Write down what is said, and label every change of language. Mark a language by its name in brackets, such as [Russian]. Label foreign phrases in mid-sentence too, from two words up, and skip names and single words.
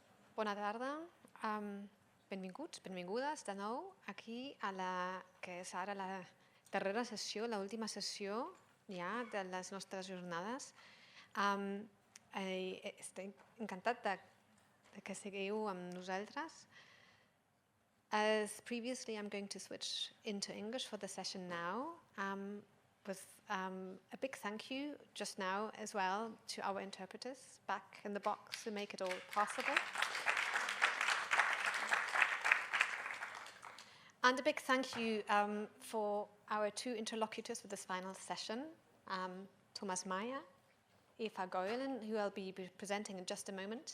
[Catalan] Bona tarda, benvinguts, benvingudes de nou aquí a la que és ara la darrera sessió, l'última sessió ja de les nostres jornades. Estic encantat de que seguiu amb nosaltres. [English] As previously, I'm going to switch into English for the session now, with a big thank you just now as well to our interpreters back in the box to make it all possible. And a big thank you for our two interlocutors for this final session, Thomas Meyer, Eva Geulen, who I'll be presenting in just a moment.